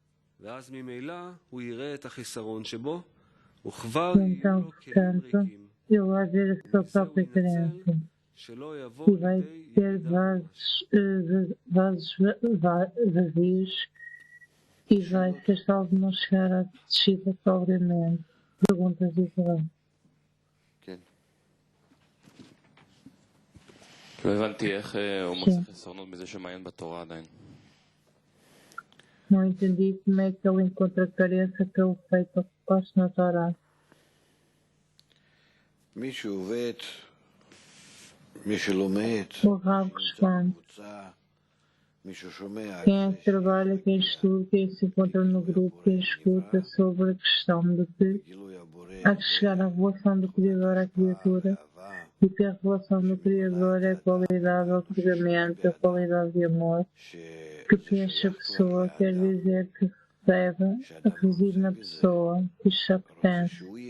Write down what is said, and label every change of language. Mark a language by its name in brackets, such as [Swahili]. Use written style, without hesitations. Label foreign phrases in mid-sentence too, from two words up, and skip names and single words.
[Portuguese] Então, portanto, ele vai ver a sua própria carência e vai ter vasos vazios e vai ser salvo de não chegar à descida sobriamente. Perguntas de Isabel. [Hebrew] לא הבנתי איך הוא מוצא חסרונות מזה שמעיין בתורה עדיין. [Portuguese] Não entendi como é que ele encontra carência pelo feito oposto na Torá. O Rav responde: quem é que trabalha, quem estuda, quem se encontra no grupo, quem escuta sobre a questão de que há que chegar à revelação do Criador à criatura e que a revelação do Criador é a qualidade de otorgamento, a qualidade de amor que preenche a pessoa, quer dizer que recebe, reside na pessoa, que lhe já pertence.